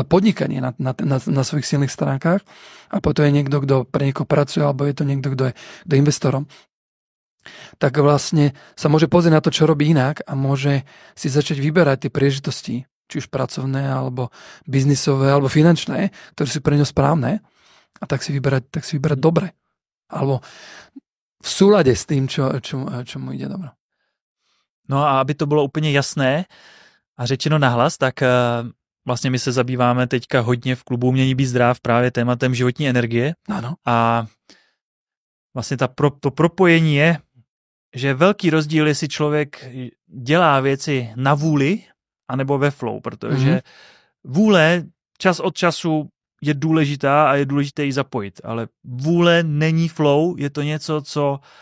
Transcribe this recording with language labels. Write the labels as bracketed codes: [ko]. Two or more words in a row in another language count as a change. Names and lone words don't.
[sk] podnikanie na svojich silných stránkach, a potom je niekto, kto pre niekoho pracuje, alebo je to niekto, kto je investorom, tak vlastne sa môže pozrieť na to, čo robí inak a môže si začať vyberať tie príležitosti, či už pracovné, alebo biznisové, alebo finančné, ktoré sú pre ňo správne, a tak si vyberať dobre. Alebo v súlade s tým, čo mu ide dobro. [cs] No a aby to bylo úplně jasné a řečeno nahlas, tak vlastně my se zabýváme teďka hodně v klubu Umění být zdrav právě tématem životní energie. Ano. A vlastně to propojení je, že je velký rozdíl, jestli člověk dělá věci na vůli anebo ve flow, protože vůle čas od času je důležitá a je důležité ji zapojit, ale vůle není flow, je to něco, co